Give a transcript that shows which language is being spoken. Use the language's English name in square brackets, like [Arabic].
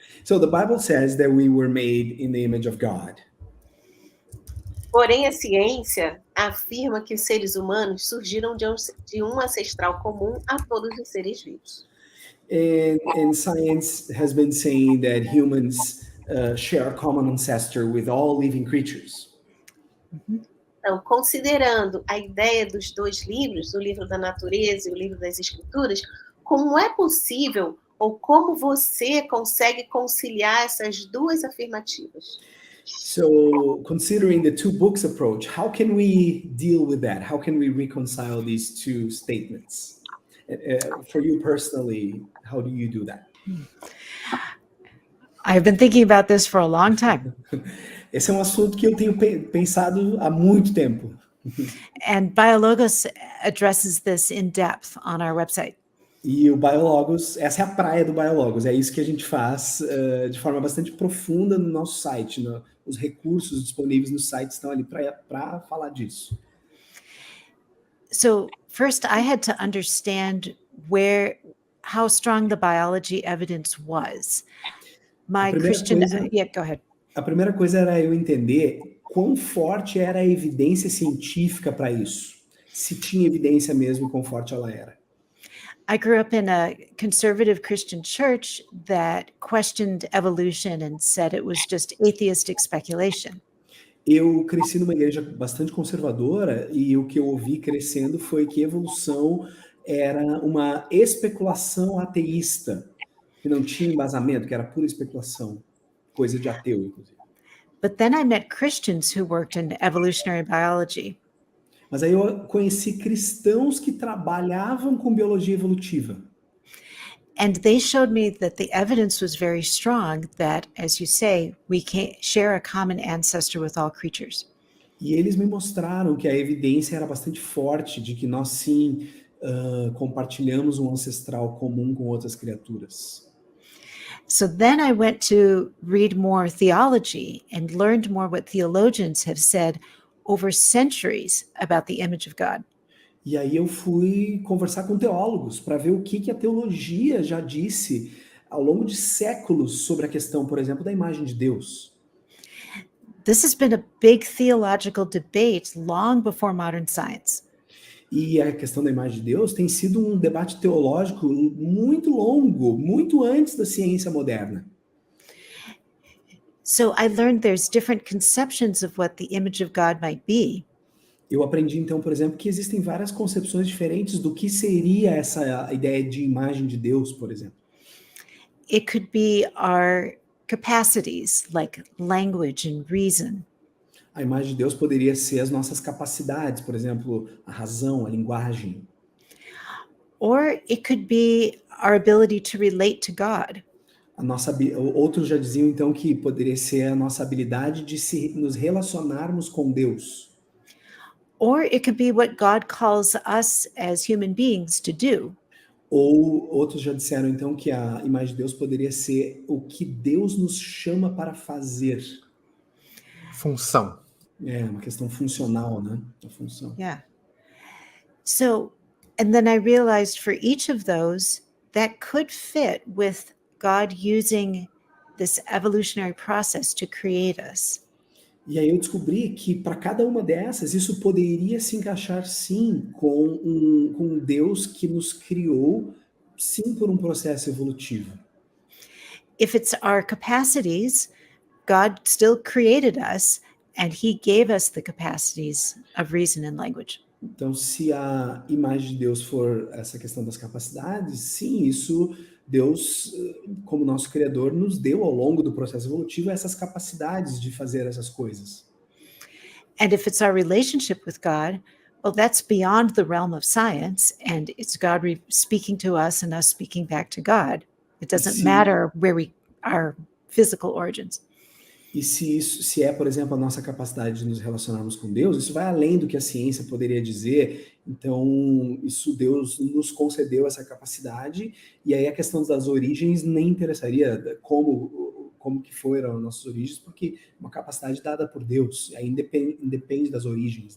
[English] So the Bible says that we were made in the image of God. [Portuguese] Porém, a ciência afirma que os seres humanos surgiram de um ancestral comum a todos os seres vivos. [English] And science has been saying that humans share a common ancestor with all living creatures. [Portuguese] Então, considerando a ideia dos 2 livros, o livro da natureza e o livro das escrituras, como é possível ou como você consegue conciliar essas 2 afirmativas? [English] So, considering the 2 books approach, how can we deal with that? How can we reconcile these 2 statements? For you personally, how do you do that? I've been thinking about this for a long time. [Portuguese] Esse é um assunto que eu tenho pensado há muito tempo. [English] And Biologos addresses this in depth on our website. [Portuguese] E o Biologos, essa é a praia do Biologos, é isso que a gente faz de forma bastante profunda no nosso site. Os recursos disponíveis no site estão ali para falar disso. [English] So first I had to understand how strong the biology evidence was. My Christian... Yeah, go ahead. [Portuguese] A primeira coisa era eu entender quão forte era a evidência científica para isso. Se tinha evidência mesmo e quão forte ela era. [English] I grew up in a conservative Christian church that questioned evolution and said it was just atheistic speculation. [Portuguese] Eu cresci numa igreja bastante conservadora e o que eu ouvi crescendo foi que evolução era uma especulação ateísta, que não tinha embasamento, que era pura especulação, coisa de ateu, inclusive. [English] But then I met Christians who worked in evolutionary biology. [Portuguese] Mas aí eu conheci cristãos que trabalhavam com biologia evolutiva. [English] And they showed me that the evidence was very strong that, as you say, we can share a common ancestor with all creatures. [Portuguese] E eles me mostraram que a evidência era bastante forte de que nós sim compartilhamos um ancestral comum com outras criaturas. [English] So then I went to read more theology and learned more what theologians have said over centuries about the image of God. [Portuguese] E aí eu fui conversar com teólogos para ver o que a teologia já disse ao longo de séculos sobre a questão, por exemplo, da imagem de Deus. [English] This has been a big theological debate long before modern science. [Portuguese] E a questão da imagem de Deus tem sido um debate teológico muito longo, muito antes da ciência moderna. [English] So I learned there's different conceptions of what the image of God might be. [Portuguese] Eu aprendi então, por exemplo, que existem várias concepções diferentes do que seria essa ideia de imagem de Deus, por exemplo. [English] It could be our capacities like language and reason. [Portuguese] A imagem de Deus poderia ser as nossas capacidades, por exemplo, a razão, a linguagem. [English] Or it could be our ability to relate to God. [Portuguese] Outros já diziam então que poderia ser a nossa habilidade de nos relacionarmos com Deus. [English] Or it could be what God calls us as human beings to do. [Portuguese] Ou outros já disseram então que a imagem de Deus poderia ser o que Deus nos chama para fazer. Função. É uma questão funcional, né? A função. [English] Yeah. So, and then I realized for each of those that could fit with God using this evolutionary process to create us. [Portuguese] E aí eu descobri que para cada uma dessas, isso poderia se encaixar sim com um Deus que nos criou, sim, por um processo evolutivo. [English] If it's our capacities, God still created us and he gave us the capacities of reason and language. [Portuguese] Então, se a imagem de Deus for essa questão das capacidades, sim, isso Deus, como nosso Criador, nos deu ao longo do processo evolutivo essas capacidades de fazer essas coisas. [English] And if it's our relationship with God, well, that's beyond the realm of science, and it's God speaking to us and us speaking back to God. It doesn't [Portuguese] Sim. [English] matter where our physical origins. [Portuguese] E se é, por exemplo, a nossa capacidade de nos relacionarmos com Deus, isso vai além do que a ciência poderia dizer. Então, isso Deus nos concedeu essa capacidade, e aí a questão das origens nem interessaria como que foram as nossas origens, porque é uma capacidade dada por Deus, aí independe das origens.